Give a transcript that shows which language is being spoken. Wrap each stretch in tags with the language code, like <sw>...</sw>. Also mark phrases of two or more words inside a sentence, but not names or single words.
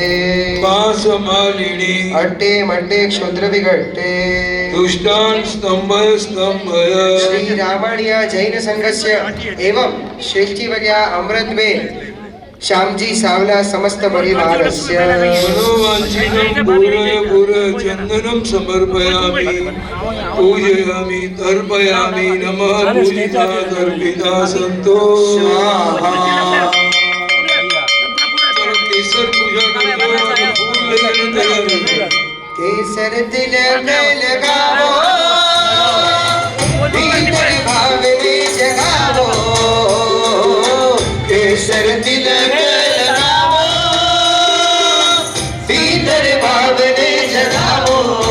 <sa>પાસમાલિની અટ્ટે મટ્ટે ક્ષુદ્ર વિઘટ્ટે દુષ્ટાન સ્તંભ સ્તંભય શ્રી રામાણ્ય જૈન સંઘસ્ય એવં શ્રેષ્ઠી વગ્યા અમૃતબેન શ્યામજી સાવલા સમસ્ત પરિવારસ્ય मनोवांछितं पूरय चंदनं समर्पयामि पूजयामि तर्पयामि नमः पूजिता तर्पिता संतो स्वाहा.</sa> <hi>चलो केसर पूजा करते हो फूल लेकर तैयार हो जाओ.</hi> <gu>કેસર તિલક લગાવો ભીતર ભાવને જગાવો. કેસર તિલક લગાવો ભીતર ભાવને જગાવો.</gu>